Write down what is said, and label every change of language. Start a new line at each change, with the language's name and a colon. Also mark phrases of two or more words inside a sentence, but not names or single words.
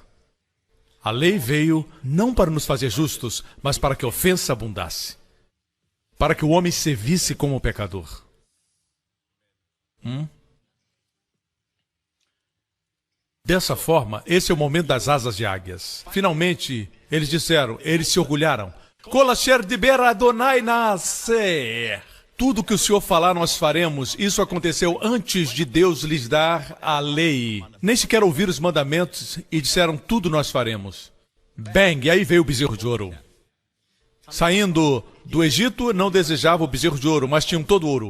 Portuguese: A lei veio não para nos fazer justos, mas para que a ofensa abundasse. Para que o homem se visse como pecador. Dessa forma, esse é o momento das asas de águias. Finalmente, eles disseram, eles se orgulharam.
Hebrew: כל אשר דבר אדני נעשה.
Portuguese: Tudo que o Senhor falar, nós faremos. Isso aconteceu antes de Deus lhes dar a lei. Nem sequer ouviram os mandamentos e disseram, tudo nós faremos. Bang! E aí veio o bezerro de ouro. Saindo do Egito, não desejavam o bezerro de ouro, mas tinham todo ouro.